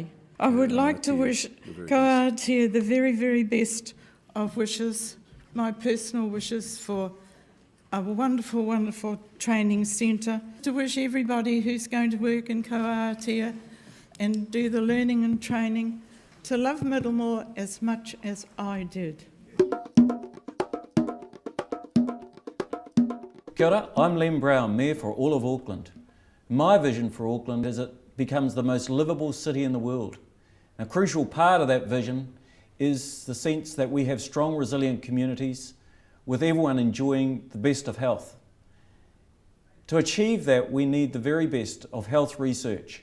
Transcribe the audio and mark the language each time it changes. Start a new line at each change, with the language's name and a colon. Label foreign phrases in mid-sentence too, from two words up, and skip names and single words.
English: I would like to wish Ko Awatea the very, very best of wishes, my personal wishes for a wonderful, wonderful training centre, to wish everybody who's going to work in Ko Awatea and do the learning and training to love Middlemore as much as I did.
Māori: Kia ora,
English: I'm Len Brown, Mayor for all of Auckland. My vision for Auckland is it becomes the most livable city in the world. A crucial part of that vision is the sense that we have strong, resilient communities with everyone enjoying the best of health. To achieve that, we need the very best of health research.